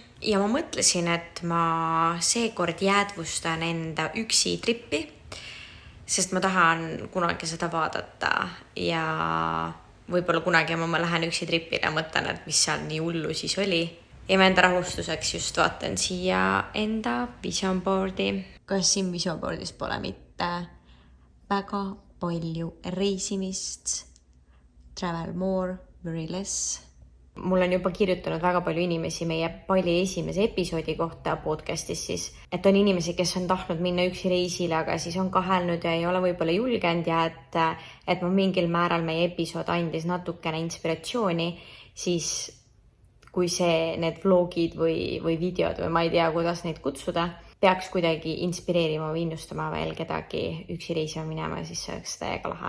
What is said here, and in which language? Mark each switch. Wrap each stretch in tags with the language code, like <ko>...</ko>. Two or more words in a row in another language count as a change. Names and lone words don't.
<et>Ja ma mõtlesin, et ma seekord jäädvustan enda üksi trippi, sest ma tahan kunagi seda vaadata ja võib-olla kunagi ma lähen üksi tripile ja mõtlen, et mis seal nii hullu siis oli. Ja ma enda rahustuseks just vaatan siia enda</et> <en>vision boardi.</en> <et>Kas siin</et> <en>vision boardis</en> <et>pole mitte väga palju reisimist?</et> <en>Travel more, very less.</en> <et>Mul on juba kirjutanud väga palju inimesi meie Bali esimese episoodi kohta podcastis siis, et on inimesi, kes on tahtnud minna üksi reisile, aga siis on kahelnud ja ei ole võib-olla julgenud ja et ma mingil määral meie episood andis natukene inspiratsiooni, siis kui need vlogid või videod või ma ei tea, kuidas neid kutsuda, peaks kuidagi inspireerima või innustama veel kedagi üksi reisima minema, siis see oleks täiega lahe.</et>